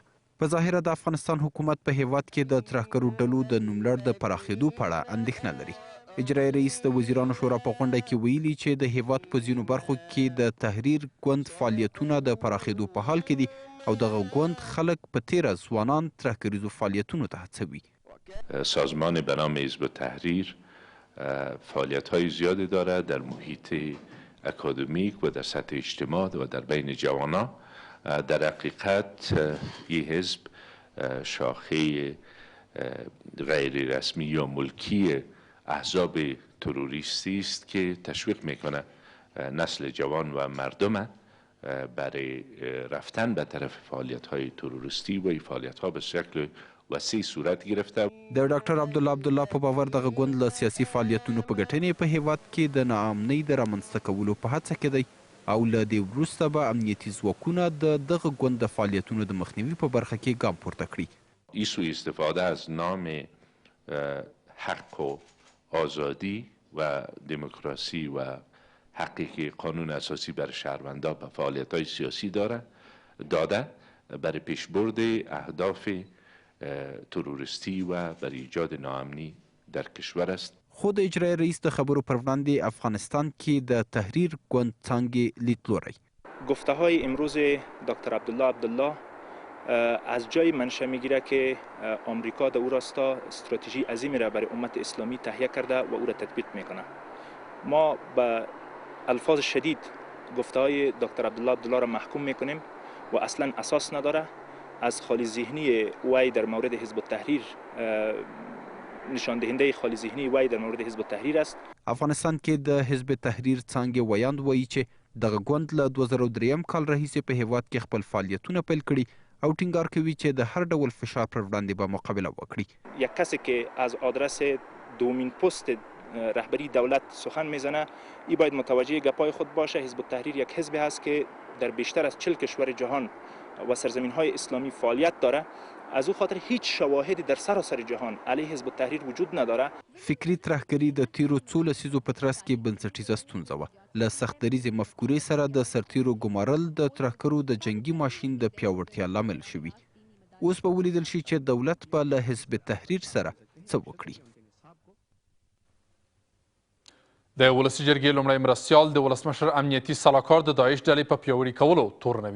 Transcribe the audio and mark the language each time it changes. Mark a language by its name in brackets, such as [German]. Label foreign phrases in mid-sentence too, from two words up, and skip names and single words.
[Pashto] په ظاهره د افغانستان حکومت په هیواد کې د ترهګرو ډلو د نوملړ د پراخېدو په اړه اندېښنه لري. اجرایي رئیس د وزیرانو شورا په غونډه کې ویلي چې د هیواد په ځینو برخو کې د تحریر ګوند فعالیتونه د پراخېدو په حال کې دي او دغه ګوند خلک په تیره ځوانان ترهګریزو فعالیتونو ته هڅوي. [Persian] سازمان به نام حزب تحریر فعالیت‌های زیادی دارد در محیط اکادمیک و در سطح اجتماع و در بین جوانان. در حقیقت این حزب شاخه غیر رسمی یا ملکی احزاب تروریستی است که تشویق میکنه نسل جوان و مردم برای رفتن به طرف فعالیت‌های تروریستی و این فعالیت‌ها به شکل وسیع صورت گرفته. [Pashto] د ډاکټر عبدالله په باور دغه ګوند له سیاسي فعالیتونو په ګټنې په هیواد کې د ناامنۍ د رامنځته کولو په هڅه کې دی او له دې وروسته به امنیتي ځواکونه د دغه ګوند د فعالیتونو د مخنیوي په برخه کې ګام پورته کړي. [Persian] این سوء استفاده از نام حق و آزادی و دموکراسی و حقی که قانون اساسی بر شهروندان به فعالیت‌های سیاسی داده برای پیشبرد اهداف تروریستی و برای ایجاد ناامنی در کشور است. [Pashto] خود اجرای رئیس د خبرو پر وړاندې افغانستان کې د تحریر ګوند څانګې لیدلوری. [Persian] گفته های امروز دکتر عبدالله از جای منشأ میگیره که آمریکا در او راستا استراتژی عظیمی را برای امت اسلامی تهیه کرده و او را تطبیق میکنه. ما به الفاظ شدید گفته های دکتر عبدالله را محکوم میکنیم و اصلا اساس نداره. از خالی ذهنی وی در مورد حزب التحریر نشان دهنده خالی ذهنی وی در مورد حزب التحریر است. [Pashto] افغانستان کې د حزب تحریر څانګې ویاند وایي چې دغه ګوند له 2003 کال راهیسې په هیواد کې خپل فعالیتونه پیل کړي او ټینګار کوي چې د هر ډول فشار پر وړاندې به مقابله وکړي. [Persian] یک کسی که از آدرس دومین پست رهبری دولت سخن میزنه ای باید متوجه گپای خود باشه. حزب التحریر یک حزب هست که در بیشتر از 40 کشور جهان و سرزمین های اسلامی فعالیت داره. از او خاطر هیچ شواهدی در سراسر جهان علیه حزب التحریر وجود نداره. [Pashto] فکری ترهګري د تیرو څو لسیزو په ترڅ کې بنسټیزه ستونزه وه. له سختدریزې مفکورې سره د سرتیرو ګمارل د ترهګرو د جنگي ماشین د پیاوړتیا لامل شوي. اوس به ولیدل شي چې دولت به له حزب تحریر سره څه وکړي. د ولسي جرګې لومړی مرستیال د ولسمشر امنیتي سلاکار د داعش ډلې په پیاوړي کولو تورنوي.